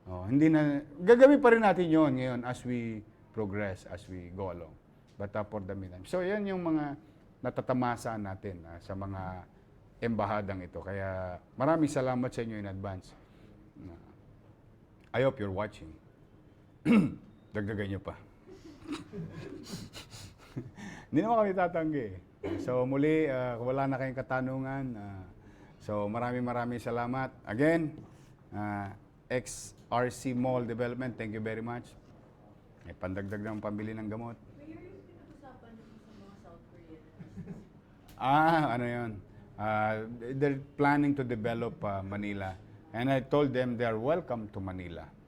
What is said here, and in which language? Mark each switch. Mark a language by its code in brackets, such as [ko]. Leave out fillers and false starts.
[tl] Hindi na, gagawin pa rin natin yun ngayon [en] as we progress, as we go along. But for the meantime. [tl] So, yan yung mga natatamasa natin sa mga embahadang ito. Kaya maraming salamat sa inyo [en] in advance. I hope you're watching. [tl] Dagdagan nyo pa. Hindi naman kami tatanggi. So muli, wala na kayong katanungan. So maraming salamat. [en] Again, XRC Mall Development, thank you very much. [tl] May pandagdag ng pambili ng gamot. Mayor, yung pinag-usapan niyo sa mga South Korean. Ano yun? [en] They're planning to develop Manila. And I told them they are welcome to Manila.